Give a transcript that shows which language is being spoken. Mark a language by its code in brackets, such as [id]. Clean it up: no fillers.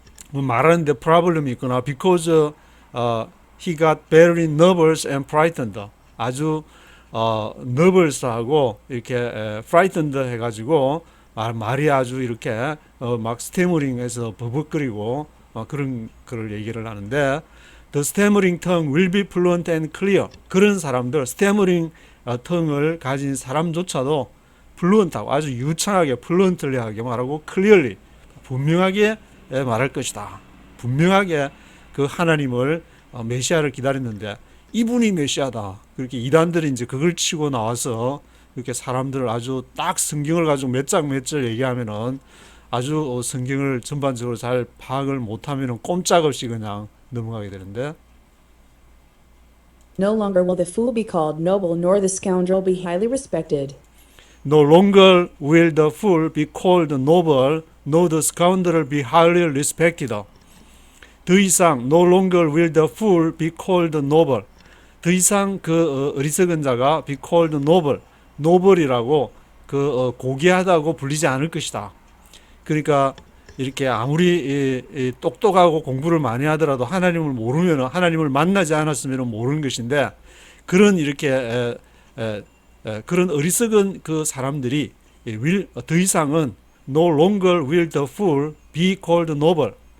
[ko] 뭐 말하는데 problem이 있거나 [en] because he got very nervous and frightened. [ko] 아주 nervous하고 이렇게 frightened 해가지고 말이 아주 이렇게 막 스태머링해서 버벅거리고 그런 걸 얘기를 하는데 [en] the stammering tongue will be fluent and clear. [ko] 그런 사람들 stammering tongue을 가진 사람조차도 fluent하고 아주 유창하게 fluently하게 말하고 clearly 분명하게 말할 것이다. 분명하게 그 하나님을 메시아를 기다렸는데 이분이 메시아다. 그렇게 이단들이 이제 그걸 치고 나와서 이렇게 사람들을 아주 딱 성경을 가지고 몇 장 몇 절 얘기하면은 아주 성경을 전반적으로 잘 파악을 못하면은 꼼짝없이 그냥 넘어가게 되는데 [en] No longer will the fool be called noble, nor the scoundrel be highly respected. No longer will the fool be called noble, nor the scoundrel be highly respected. [ko] 더 이상 [en] no longer will the fool be called noble. [ko] 더 이상 그 어리석은 자가 [en] be called noble, [ko] noble이라고 그 고귀하다고 불리지 않을 것이다. 그러니까 이렇게 아무리 똑똑하고 공부를 많이 하더라도 하나님을 모르면 하나님을 만나지 않았으면 모르는 것인데 그런 이렇게 그런 어리석은 그 사람들이 더 이상은 [en] no longer will the fool be called noble.